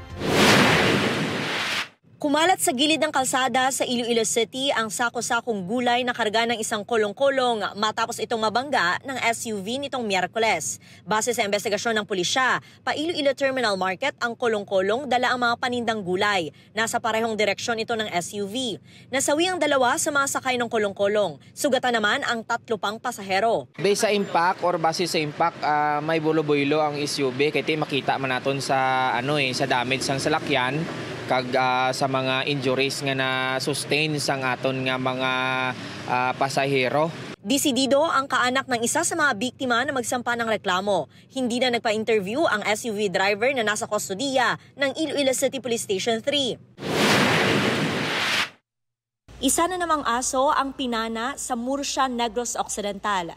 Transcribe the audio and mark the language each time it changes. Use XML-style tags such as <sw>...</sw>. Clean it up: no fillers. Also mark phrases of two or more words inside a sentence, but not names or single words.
<tl>Kumalat sa gilid ng kalsada sa Iloilo City ang sako-sakong gulay na karga ng isang kolong-kolong matapos itong mabangga ng SUV nitong Miyerkules. Base sa investigasyon ng pulisya, pa Iloilo Terminal Market ang kolong-kolong dala ang mga panindang gulay. Nasa parehong direksyon ito ng SUV. Nasawi ang 2 sa mga sakay ng kolong-kolong. Sugatan naman ang 3 pang pasahero.</tl> <hil>Base sa impact or base sa impact, may bulo-bulo ang SUV kaya makita man naton sa sa damage sang salakyan kag sa mga injuries nga na sustain sang aton nga mga pasahero.</hil> <tl>Desidido ang kaanak ng isa sa mga biktima na magsampa ng reklamo. Hindi na nagpa-interview ang SUV driver na nasa kustodiya ng Iloilo City Police Station 3. Isa na namang aso ang pinana sa Murcia, Negros Occidental.</tl>